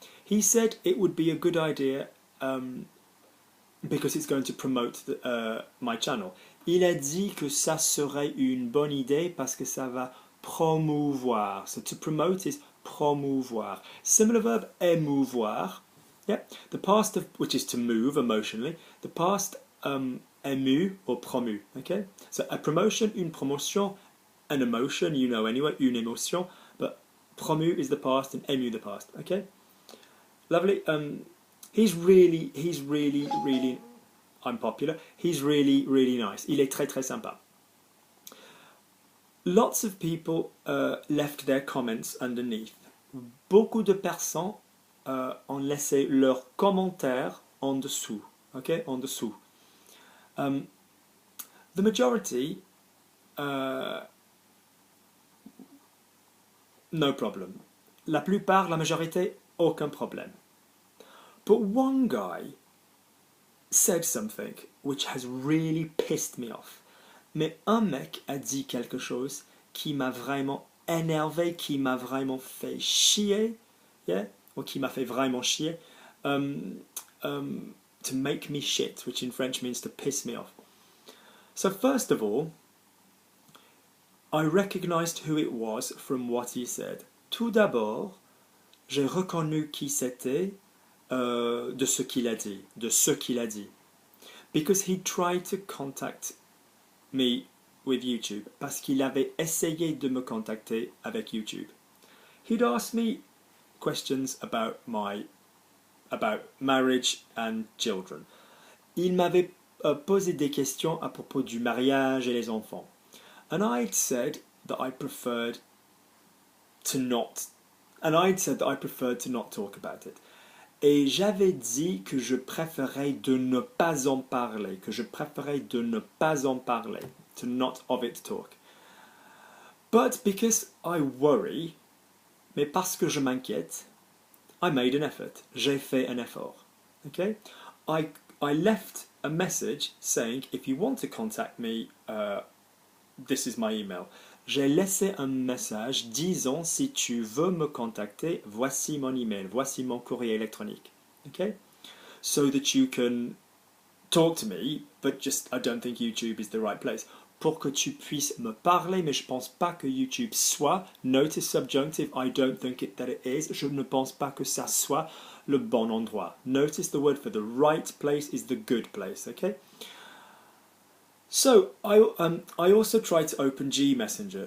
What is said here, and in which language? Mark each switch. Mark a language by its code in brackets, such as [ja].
[en] He said it would be a good idea because it's going to promote my channel. [fr] Il a dit que ça serait une bonne idée parce que ça va promouvoir. [en] So to promote is promouvoir. Similar verb, émouvoir. Yeah. The past of which is to move emotionally. The past ému or promu. Okay. So a promotion, [fr] une promotion, [en] an emotion, you know anyway, [fr] une émotion. [en] But promu is the past and ému the past. Okay. Lovely. He's really unpopular. He's really nice. [fr] Il est très sympa. [en] Lots of people left their comments underneath. [fr] Beaucoup de personnes ont laissé leurs commentaires en dessous. Okay, en dessous. [en] The majority, no problem. [fr] La plupart, la majorité, aucun problème. [en] But one guy said something which has really pissed me off. [fr] Mais un mec a dit quelque chose qui m'a vraiment énervé, qui m'a vraiment fait chier, yeah? Ou qui m'a fait vraiment chier. [en] to make me shit, which in French means to piss me off. So first of all, I recognized who it was from what he said. [fr] Tout d'abord, j'ai reconnu qui c'était de ce qu'il a dit. [en] Because he tried to contact me with YouTube, [fr] parce qu'il avait essayé de me contacter avec YouTube. [en] He'd asked me questions about marriage and children. [fr] Il m'avait posé des questions à propos du mariage et les enfants. [en] And I'd said that I preferred to not talk about it. [fr] Et j'avais dit que je préférais de ne pas en parler, [en] to not of it talk. But because I worry, [fr] mais parce que je m'inquiète, [en] I made an effort. [fr] J'ai fait un effort. Okay? [en] I left a message saying, if you want to contact me, this is my email. [fr] J'ai laissé un message disant, si tu veux me contacter, voici mon email, voici mon courrier électronique. [en] Okay? So that you can talk to me, but just I don't think YouTube is the right place. [fr] Pour que tu puisses me parler, mais je pense pas que YouTube soit, [en] notice subjunctive, I don't think that it is, [fr] je ne pense pas que ça soit le bon endroit. [en] Notice the word for the right place is the good place, okay? So, I also tried to open G-Messenger.